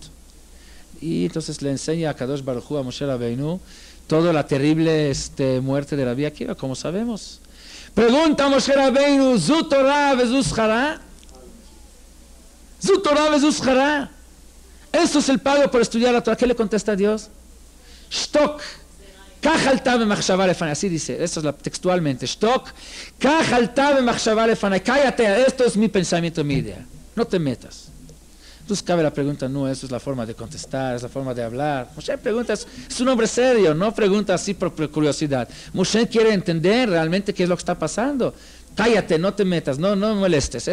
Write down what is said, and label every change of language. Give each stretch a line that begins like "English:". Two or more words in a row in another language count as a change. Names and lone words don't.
Spanish: Y entonces le enseña a Kadosh Baruj Hu, a Moshe Rabbeinu, toda la terrible muerte de Rabbi Akiva, como sabemos. Pregunta Moshe Rabbeinu:
Hebrew: ¿זו תורה וזו שכרה? ¿זו תורה וזו שכרה?
Spanish: ¿Eso es el pago por estudiar la Torah? ¿Qué le contesta a Dios?
Hebrew: שתוק, כך עלתה במחשבה לפני.
Spanish: Así dice, eso es textualmente.
Hebrew: שתוק, כך עלתה במחשבה לפני.
Spanish: Cállate, esto es mi pensamiento, mi idea. No te metas. Entonces cabe la pregunta: no, eso es la forma de contestar, es la forma de hablar. Moshe pregunta, es un hombre serio, no pregunta así por curiosidad. Moshe quiere entender realmente qué es lo que está pasando. Cállate, no te metas, no me molestes.